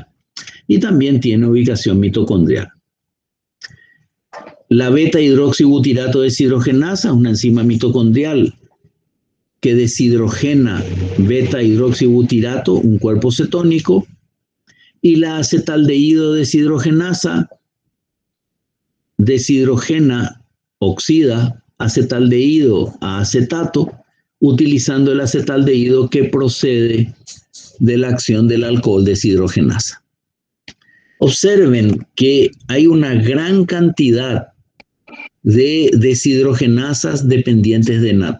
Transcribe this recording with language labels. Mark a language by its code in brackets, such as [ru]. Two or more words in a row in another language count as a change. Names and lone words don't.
[es] Y también tiene ubicación mitocondrial. La beta-hidroxibutirato deshidrogenasa es una enzima mitocondrial que deshidrogena beta-hidroxibutirato, un cuerpo cetónico, y la acetaldehído deshidrogenasa deshidrogena, oxida acetaldehído a acetato, utilizando el acetaldehído que procede de la acción del alcohol deshidrogenasa. Observen que hay una gran cantidad de deshidrogenasas dependientes de NAD.